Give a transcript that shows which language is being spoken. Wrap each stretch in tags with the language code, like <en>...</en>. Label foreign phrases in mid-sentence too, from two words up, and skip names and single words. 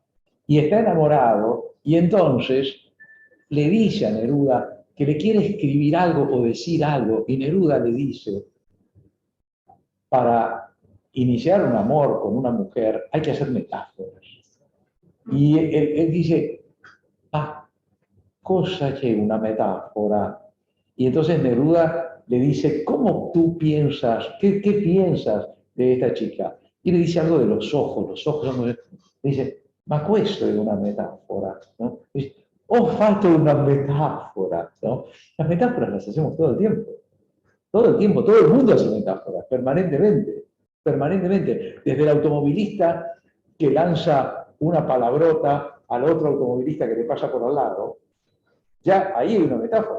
<es>Y está enamorado, y entonces le dice a Neruda que le quiere escribir algo o decir algo, y Neruda le dice, para iniciar un amor con una mujer hay que hacer metáforas. Y él dice,</es> <it>cosa che una metáfora.</it> <es>Y entonces Neruda le dice, ¿cómo tú piensas? ¿Qué piensas de esta chica? Y le dice algo de los ojos son...</es> <it>Le dice, ma questo è una metafora, ¿no? Dice, ho fatto una metáfora, ¿no?</it> <es>Las metáforas las hacemos todo el tiempo, todo el mundo hace metáforas, permanentemente, desde el automovilista que lanza una palabrota al otro automovilista que le pasa por al lado, ya ahí hay una metáfora.</es>